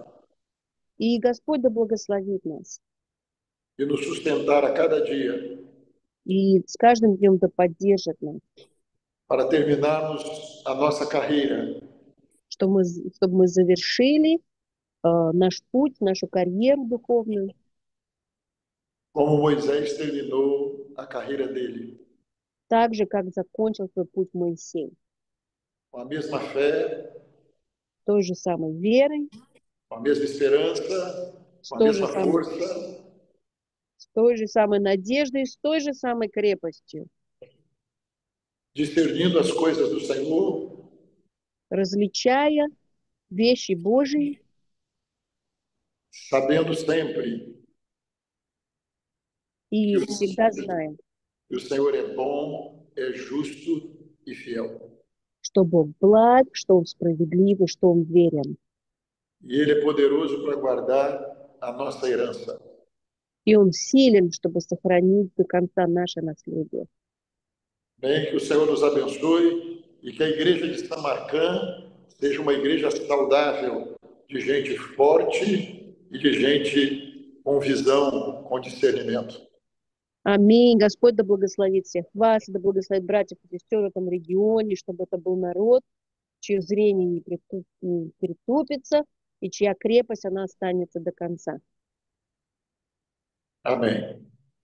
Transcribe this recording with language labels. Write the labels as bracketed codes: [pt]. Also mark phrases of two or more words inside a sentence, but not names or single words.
[ru] И Господь да благословит нас. [pt] e nos sustentar a cada dia [ru] И с каждым днем да поддержит нас, [pt] para terminarmos a nossa carreira [ru] чтобы мы завершили наш путь, нашу карьеру духовную, [pt] como Moisés terminou a carreira dele, [ru] так же, как закончил свой путь Моисей. [pt] com a mesma fé, [ru] Той же самой верой, [pt] com a mesma esperança, [ru] с [pt] com a [ru] той же [pt] mesma [ru] самой, [pt] força, [ru] с той же самой надеждой, с той же самой крепостью, [pt] discernindo as coisas do Senhor, [ru] различая вещи Божьи, [pt] sabendo sempre [ru] и всегда знаем, [pt] que o Senhor é bom, é justo e fiel. [ru] что Бог благ, что Он справедлив, и что Он верен. [pt] E Ele é poderoso para guardar a nossa herança. [ru] И Он силен, чтобы сохранить до конца наше наследие. [pt] Bem, que o Senhor nos abençoe e que a igreja de Samarcã seja uma igreja saudável, de gente forte e de gente com visão, com discernimento. [ru] Аминь. Господь да благословит всех вас, да благословит братьев и сестер в этом регионе, чтобы это был народ, чье зрение не притупится, и чья крепость, она останется до конца. [pt] Amém.